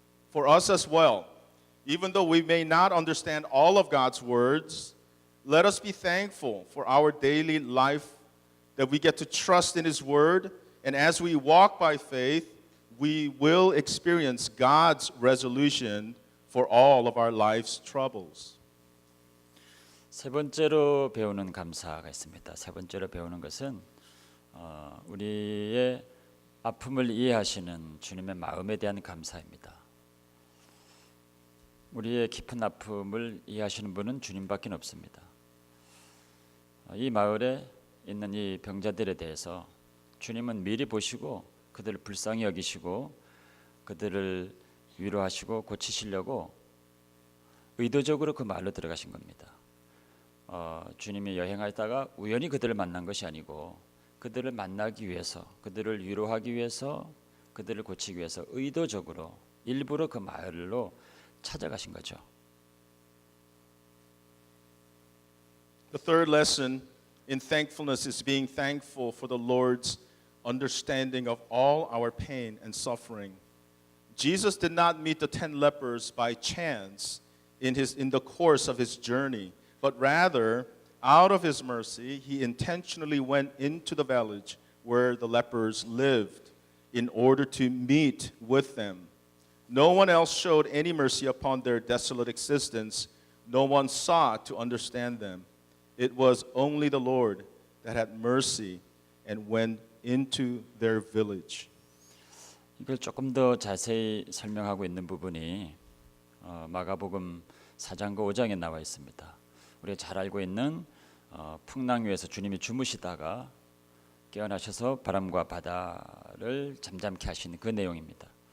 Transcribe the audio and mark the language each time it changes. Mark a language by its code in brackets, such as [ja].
[en] For us as well, even though we may not understand all of God's words, let us be thankful for our daily life that we get to trust in His word, and as we walk by faith, we will experience God's resolution for all of our life's troubles. [ko] 세 번째로 배우는 감사가 있습니다. 세 번째로 배우는 것은 우리의 아픔을 이해하시는 주님의 마음에 대한 감사입니다. 우리의 깊은 아픔을 이해하시는 분은 주님밖에 없습니다. 이 마을에 있는 이 병자들에 대해서 주님은 미리 보시고 그들을 불쌍히 여기시고 그들을 위로하시고 고치시려고 의도적으로 그 마을로 들어가신 겁니다. 주님이 여행하다가 우연히 그들을 만난 것이 아니고 그들을 만나기 위해서, 그들을 위로하기 위해서, 그들을 고치기 위해서 의도적으로 일부러 그 마을로 찾아가신 거죠. [en] The third lesson in thankfulness is being thankful for the Lord's understanding of all our pain and suffering. Jesus did not meet the 10 lepers by chance in the course of his journey, but rather, out of his mercy, he intentionally went into the village where the lepers lived in order to meet with them. No one else showed any mercy upon their desolate existence. No one sought to understand them. It was only the Lord that had mercy and went into their village. [ko] 이걸 조금 더 자세히 설명하고 있는 부분이 마가복음 4장과 5장에 나와 있습니다. 우리가 잘 알고 있는 풍랑 위에서 주님이 주무시다가 깨어나셔서 바람과 바다를 잠잠케 하시는 그 내용입니다.